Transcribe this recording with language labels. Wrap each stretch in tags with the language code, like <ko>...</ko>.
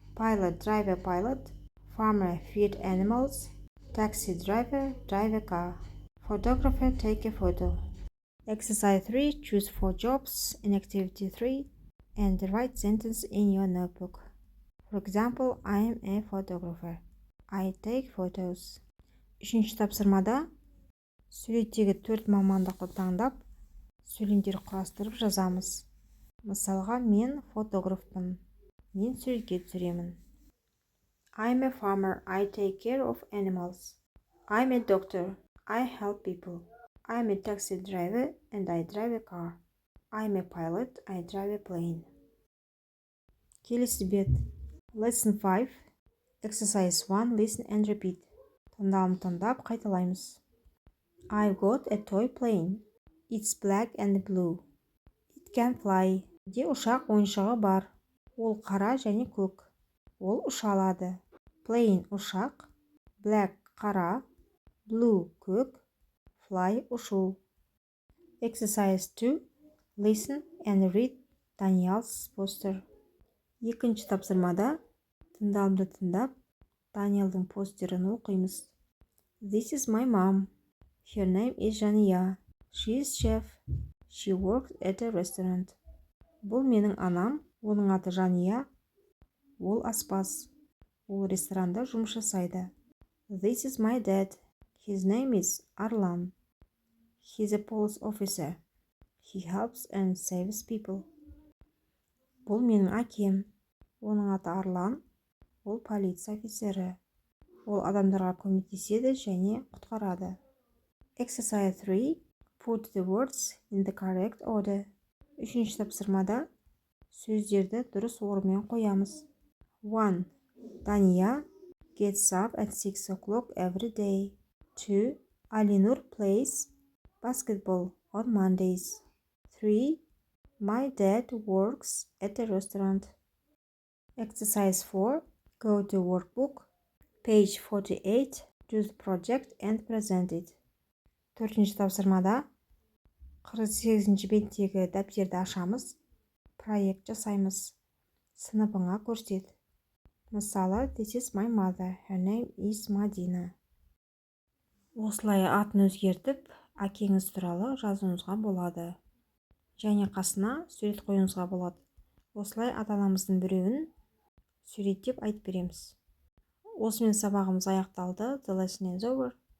<en>Pilot drive a pilot. Farmer feed animals. Taxi driver drive a car. Photographer take a photo. Exercise 3. Choose 4 jobs in activity 3 and write sentence in your notebook. For example, I am a photographer. I take photos.</en> <kk>3-ші тапсырмада суреттегі 4 мамандықты таңдап, сөйлемдер құрастырып жазамыз. Мысалға, мен фотографпын. Мен суретке түсіремін.</kk> <en>I'm a farmer. I take care of animals. I'm a doctor. I help people. I'm a taxi driver and I drive a car. I'm a pilot. I drive a plane.</en> <kk>Келесі бет.</kk> <en>Lesson 5. Exercise 1. Listen and repeat.</en> <kk>Тыңдалым тыңдап қайталаймыз.</kk> <en>I've got a toy plane. It's black and blue. It can fly.</en> <kk>Де ұшақ ойыншығы бар. Ол қара және көк. Ол ұша алады. Plane ұшақ. Black қара. Blue көк. Fly ұшу.</kk> <en>Exercise 2. Listen and read Daniel's poster.</en> <kk>2-ші тапсырмада тыңдалымды тыңдап, Даниэлдің постерін оқимыз.</kk> <en>This is my mom. Her name is Jania. She is chef. She works at a restaurant.</en> <kk>Бұл менің анам, оның аты Жания. Ол аспаз. Ол ресторанда жұмыс жасайды.</kk> <en>This is my dad. His name is Arlan. He's a police officer. He helps and saves people.</en> <kk>Бұл менің әкем. Оның аты Арлан. Ол полиция офицері. Ол адамдарға көмектеседі және құтқарады.</kk> <en>Exercise 3. Put the words in the correct order.</en> <kk>3-ші тапсырмада сөздерді дұрыс орынмен қоямыз. 1.</kk> <en>Dania gets up at 6 o'clock every day. 2. Alinur plays basketball on Mondays. 3. My dad works at a restaurant. Exercise 4. Go to workbook. Page 48. Choose project and present it.</en> <kk>4-ші тапсырмада 48-ші беттегі дәптерді ашамыз, проект жасаймыз. Сыныбыңа көрсет.</kk> <en>Мысалы, this is my mother, her name is Madina.</en> <kk>Осылай атын өзгертіп, әкеңіз туралы жазуыңызға болады. Және қасына сурет қоюыңызға болады. Осылай ата-анамыздың біреуін суреттеп айтып береміз. Осымен сабағымыз аяқталды.</kk> <en>The lesson is over.</en>